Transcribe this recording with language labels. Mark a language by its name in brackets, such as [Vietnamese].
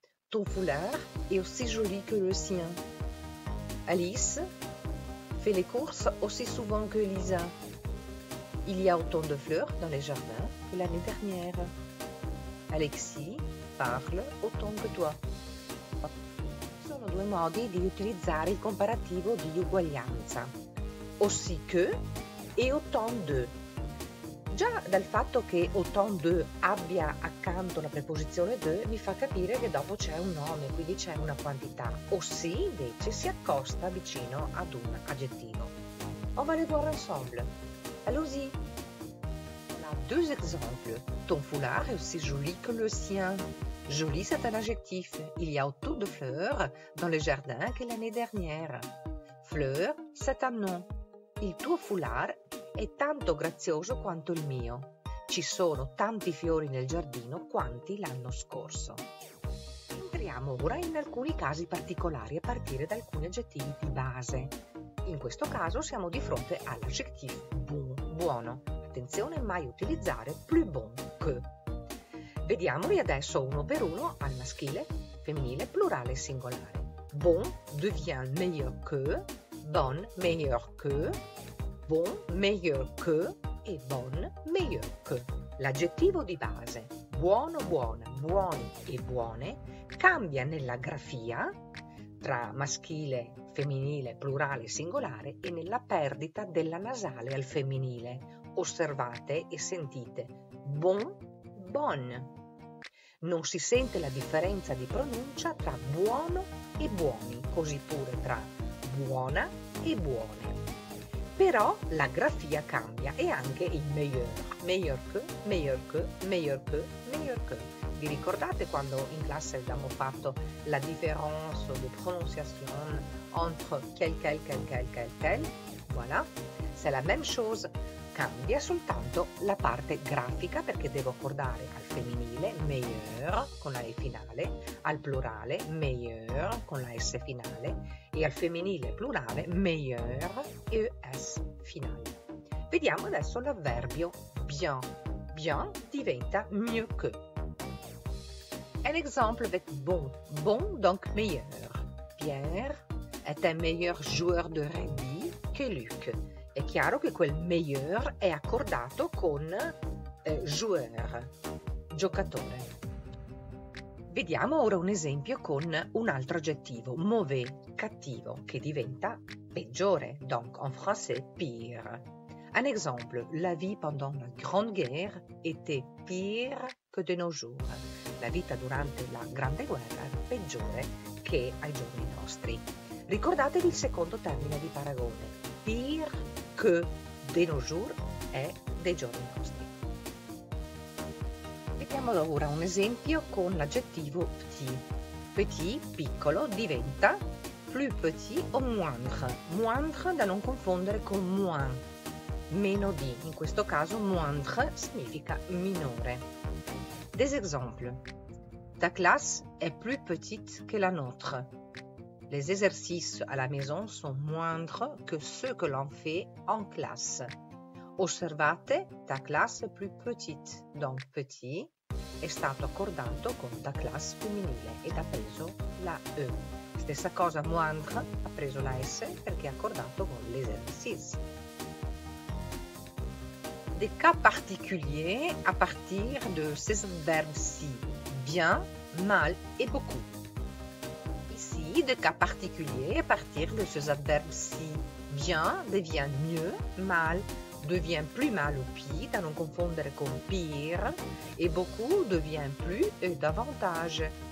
[French] Ton foulard est aussi joli que le sien. Alice fait les courses aussi souvent que Lisa. Il y a autant de fleurs dans les jardins que l'année dernière. Alexis parle autant que toi. [Italian] Sono due modi di utilizzare il comparativo di uguaglianza. Aussi que e autant de. Già dal fatto che autant de abbia accanto la preposizione de mi fa capire che dopo c'è un nome, quindi c'è una quantità. Aussi invece si accosta vicino ad un aggettivo. [French] On va les voir ensemble. Allons-y. On a deux exemples. Ton foulard est aussi joli que le sien. Joli, c'est un adjectif. Il y a autant de fleurs dans le jardin que l'année dernière. Fleur, c'est un nom. [Italian] Il tuo foulard è tanto grazioso quanto il mio. Ci sono tanti fiori nel giardino quanti l'anno scorso. Entriamo ora in alcuni casi particolari a partire da alcuni aggettivi di base. In questo caso siamo di fronte all'aggettivo bon, buono. Attenzione, mai utilizzare plus bon que. Vediamoli adesso uno per uno al maschile, femminile, plurale e singolare. Bon devient meilleur que, bonne meilleur que, bon meilleur que e bonne meilleur que. L'aggettivo di base buono, buona, buoni e buone cambia nella grafia tra maschile, femminile, plurale e singolare e nella perdita della nasale al femminile. Osservate e sentite bon, bon. Non si sente la differenza di pronuncia tra buono e buoni, così pure tra buona e buone. Però la grafia cambia e anche il meilleur, meilleur que, meilleur que, meilleur que, meilleur que. Vi ricordate quando in classe abbiamo fatto [French] la différence de prononciation entre quel? Voilà, c'est la même chose. [Italian] Cambia soltanto la parte grafica perché devo accordare al femminile meilleur con la E finale, al plurale meilleur con la S finale e al femminile plurale meilleur ES finale. Vediamo adesso l'avverbio bien. Bien diventa mieux que. [French] Un exemple avec bon. Bon, donc meilleur. Pierre est un meilleur joueur de rugby che Luc. [Italian] È chiaro che quel meilleur è accordato con joueur, giocatore. Vediamo ora un esempio con un altro aggettivo, mauvais, cattivo, che diventa peggiore, [French] donc en français pire. Un exemple, la vie pendant la Grande Guerre était pire que de nos jours. [Italian] La vita durante la Grande Guerra era peggiore che ai giorni nostri. Ricordatevi il secondo termine di paragone. [French] Pire que de nos jours [Italian] è dei giorni nostri. Vediamo ora un esempio con l'aggettivo petit. Petit, piccolo, diventa plus petit o moindre. Moindre da non confondere con moins, meno di. In questo caso moindre significa minore. [French] Des exemples. Ta classe est plus petite que la nôtre. Les exercices à la maison sont moindres que ceux que l'on fait en classe. [Italian] Osservate, ta classe è più petite, donc petit è stato accordato con ta classe femminile ed ha preso la E. Stessa cosa, moindre ha preso la S perché è accordato con l'exercice. [French] Des cas particuliers à partir de ces verbes-ci, bien, mal et beaucoup. Ici, des cas particuliers à partir de ces verbes-ci. Bien devient mieux, mal devient plus mal ou pire, [Italian] da non confondere con [French] pire, et beaucoup devient plus et davantage.